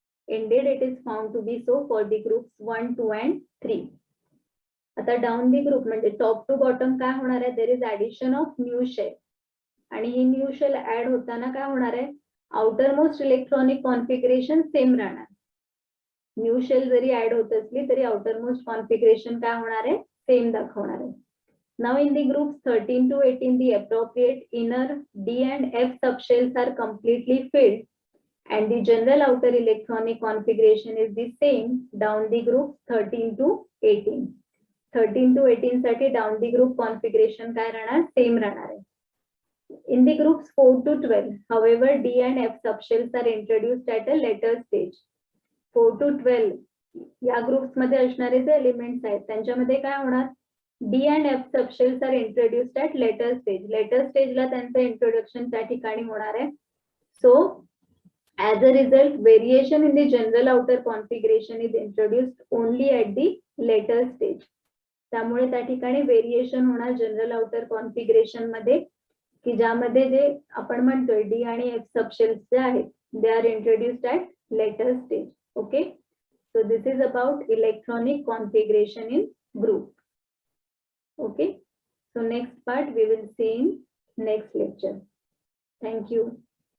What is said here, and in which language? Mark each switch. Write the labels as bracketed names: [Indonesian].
[English] Indeed, it is found to be so for the groups 1, 2 and 3. [Marathi] आता [English] down the group [Marathi] म्हणजे [English] top to bottom [Marathi] काय होणार आहे, [English] there is addition of new shell. [Marathi] आणि ही new shell add होताना काय होणार आहे, outermost electronic configuration same राहणार. न्यू शेल जरी ऍड होत असली तरी आउटरमोस्ट कॉन्फिगरेशन काय होणार आहे, सेम दाखवणार आहे. [English] Now in the groups 13 to 18 the appropriate inner D and F subshells are completely filled and the general outer electronic configuration is the same down the groups 13 to 18. [Marathi] 13 to 18 साठी [English] down the group [Marathi] configuration काय राहणार, same राहणार आहे. [English] In the groups 4 to 12, however, D and F subshells are introduced at a later stage. [Marathi] 4 to 12 या groups मध्ये असणारे जे elements आहेत त्यांच्यामध्ये काय होणार, [English] D and F subshells are introduced at later stage. [Marathi] Letter स्टेजला त्यांचं इंट्रोडक्शन त्या ठिकाणी होणार आहे. [English] So as a result, variation in the general outer configuration is introduced only at the later stage. [Marathi] त्यामुळे त्या ठिकाणी व्हेरिएशन होणार जनरल आउटर कॉन्फिगरेशन मध्ये, की ज्यामध्ये जे आपण म्हणतोय [English] D आणि F subshells [Marathi] जे आहेत [English] They are introduced at later stage. Okay. So this is about electronic configuration in group. Okay. So next part we will see in next lecture. Thank you.